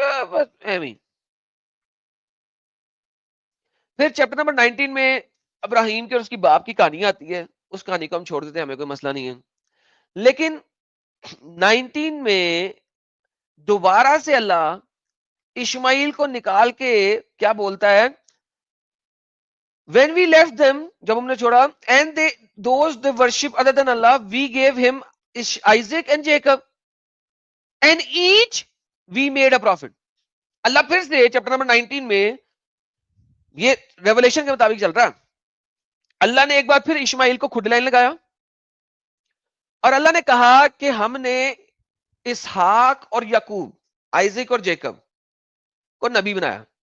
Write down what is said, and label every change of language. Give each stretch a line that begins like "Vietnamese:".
Urdu: بس ایویں. پھر چیپٹر نمبر 19 میں ابراہیم کے اور اس کی باپ کی کہانی آتی ہے. اس کہانی کو ہم چھوڑ دیتے ہیں, ہمیں کوئی مسئلہ نہیں ہے. لیکن 19 میں دوبارہ سے اللہ اشماعیل کو نکال کے کیا بولتا ہے,
English: when we left them,
Urdu: جب ہم نے چھوڑا,
English: and those they worship other than Allah, we gave him Isaac and Jacob, and each we made a prophet.
Urdu: اللہ پھر سے چیپٹر نمبر 19 میں, یہ ریولیشن کے مطابق چل رہا, اللہ نے ایک بار پھر اشماعیل کو کھڈ لائن لگایا, اور اللہ نے کہا کہ ہم نے اسحاق اور یعقوب, آئزک اور جیکب کو نبی بنایا.